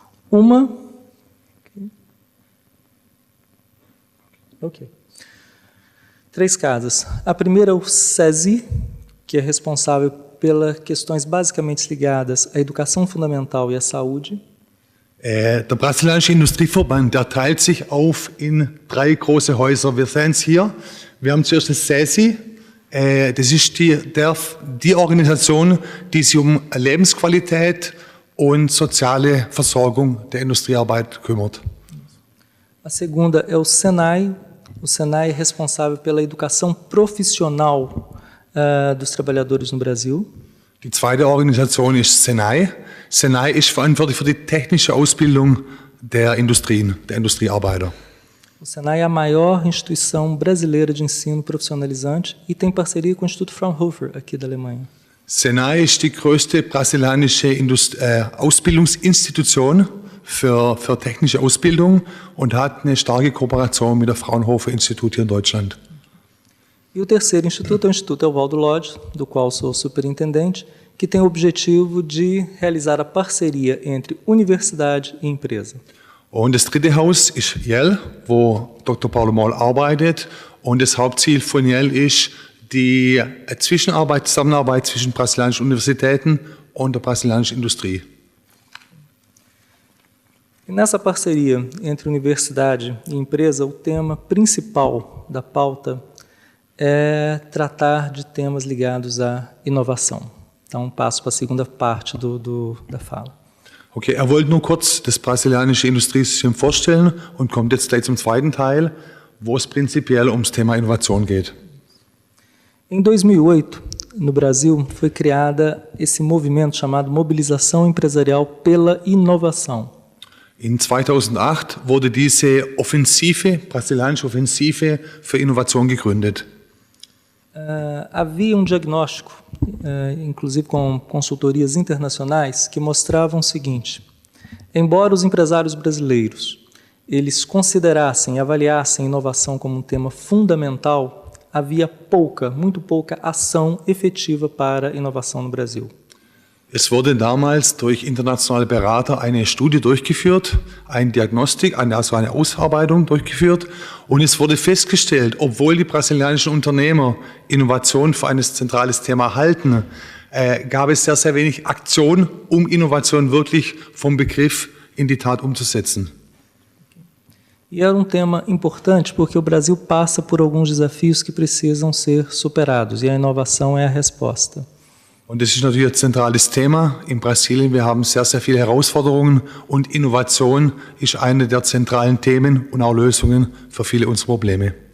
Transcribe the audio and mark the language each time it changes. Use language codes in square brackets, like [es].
[pt] Uma, 3 casas. A primeira é o SESI, que é responsável pelas questões basicamente ligadas à educação fundamental e à saúde. [de] Der brasilianische Industrieverband, der teilt sich auf in 3 große Häuser. Wir sehen es hier. Wir haben zuerst das SESI. Das ist die Organisation, die sich um Lebensqualität und soziale Versorgung der Industriearbeit kümmert. [pt] A segunda é o SENAI. O SENAI é responsável pela educação profissional dos trabalhadores no Brasil. [de] Die zweite Organisation ist SENAI. SENAI ist verantwortlich für die technische Ausbildung der Industriearbeiter. [pt] O SENAI é a maior instituição brasileira de ensino profissionalizante e tem parceria com o Instituto Fraunhofer, aqui da Alemanha. [de] SENAI ist die größte brasilianische Ausbildungsinstitution für technische Ausbildung und hat eine starke Kooperation mit der Fraunhofer Institut hier in Deutschland. [pt] E o terceiro instituto é o Instituto Evaldo Lodge, do qual sou superintendente, que tem o objetivo de realizar a parceria entre universidade e empresa. [de] Und das dritte Haus ist YEL, wo Dr. Paulo Moll arbeitet. Und das Hauptziel von YEL ist die Zusammenarbeit zwischen brasilianischen Universitäten und der brasilianischen Industrie. [pt] E nessa parceria entre universidade e empresa, o tema principal da pauta é tratar de temas ligados à inovação. Então, passo para a segunda parte da fala. [de] Okay, wollte nur kurz das brasilianische Industriesystem vorstellen und kommt jetzt gleich zum zweiten Teil, wo es prinzipiell ums Thema Innovation geht. [pt] Em 2008, no Brasil, foi criada esse movimento chamado Mobilização Empresarial pela Inovação. [de] In 2008 wurde diese brasilianische Offensive für Innovation gegründet. [pt] Havia diagnóstico, inclusive com consultorias internacionais, que mostravam o seguinte: embora os empresários brasileiros eles considerassem e avaliassem inovação como um tema fundamental, havia muito pouca ação efetiva para a inovação no Brasil. [de] Es wurde damals durch internationale Berater eine Studie durchgeführt, eine Diagnostik, also eine Ausarbeitung durchgeführt, und es wurde festgestellt, obwohl die brasilianischen Unternehmer Innovation für ein zentrales Thema halten, gab es sehr, sehr wenig Aktion, um Innovation wirklich vom Begriff in die Tat umzusetzen. [pt] E era tema importante porque o Brasil passa por alguns desafios que precisam ser superados, e a inovação é a resposta. [de] Und das ist natürlich ein zentrales Thema in Brasilien. Wir haben sehr, sehr viele Herausforderungen und Innovation ist eine der zentralen Themen und auch Lösungen für viele unserer Probleme.